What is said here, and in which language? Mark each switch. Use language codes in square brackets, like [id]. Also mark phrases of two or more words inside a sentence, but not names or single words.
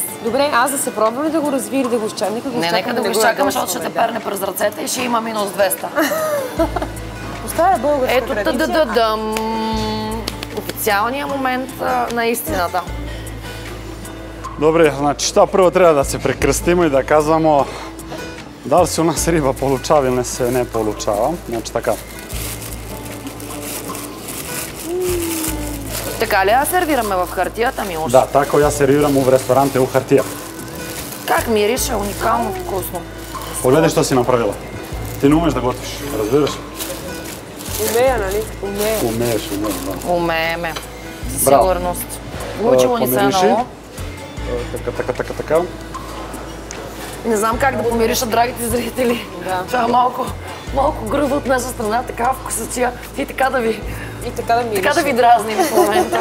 [bg] Добре, аз да се пробвам ли да го развия или да го изчакам? Нека да го изчакаме, защото ще те перне през ръцете и ще има минус 200. Остава българска Ето традиция. та-да-да-дам. Официалният момент на истината. Добре, значи [sr] šta prvo treba da se prekrstimo i da kazamo da li se u nas riba polučava ili se ne polučava. Znači така. Така ли я сервираме в хартията, Милош? Da, tako ja serviram u restorante u Hartija. [bg] Как мирише, уникално вкусно. [sr] Pogledaj što si napravila. Ti ne umeš da gotiš, razbiraš? [bg] Умея, нали? Умея. [sr] Umeješ, da. [bg] Умееме. Със Браво. сигурност. Учило ни се Помириши. много. Така. Не знам как да помиришат драгите зрители. Това е малко грубо от наша страна, така вкусачия. И така да ви дразним в момента.